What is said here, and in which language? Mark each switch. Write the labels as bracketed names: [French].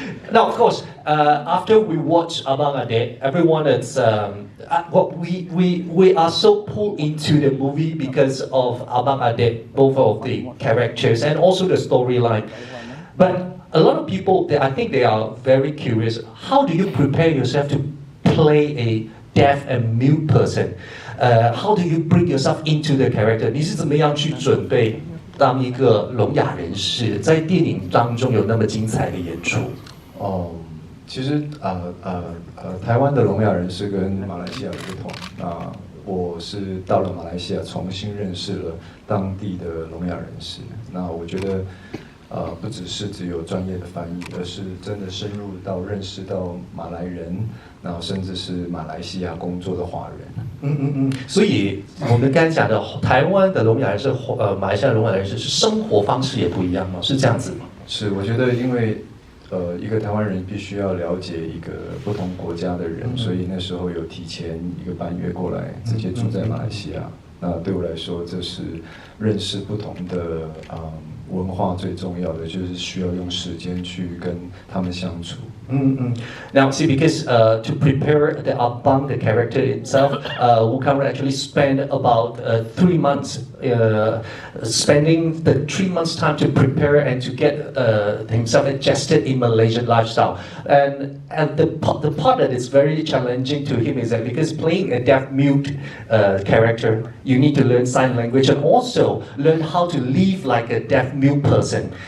[English] Now, of course, after we watch Abang Adik, everyone is we are so pulled into the movie because of Abang Adik, both of the characters and also the storyline. But a lot of people, I think they are very curious. How do you prepare yourself to play a deaf and mute person? How do you bring yourself into the character? [Chinese] 你是怎么样去准备当一个聋哑人士，在电影当中有那么精彩的演出？其实台湾的聋哑人士跟马来西亚的不同。我是到了马来西亚，重新认识了当地的聋哑人士。那我觉得，不只有专业的翻译，而是真的深入到认识到马来人，然后甚至是马来西亚工作的华人。所以我们刚才讲的台湾的聋哑人士，马来西亚聋哑人士是生活方式也不一样吗？是这样子吗？是，我觉得因为一个台湾人必须要了解一个不同国家的人，所以那时候有提前1个半月过来，直接住在马来西亚。那对我来说，这是认识不同的文化最重要的，就是需要用时间去跟他们相处。 [English] Now, see, because to prepare the Abang, the character itself, Wu Kamran actually spent about 3 months, spending the 3 months time to prepare and to get himself adjusted in Malaysian lifestyle. And the part that is very challenging to him is that because playing a deaf-mute character, you need to learn sign language and also learn how to live like a deaf-mute person.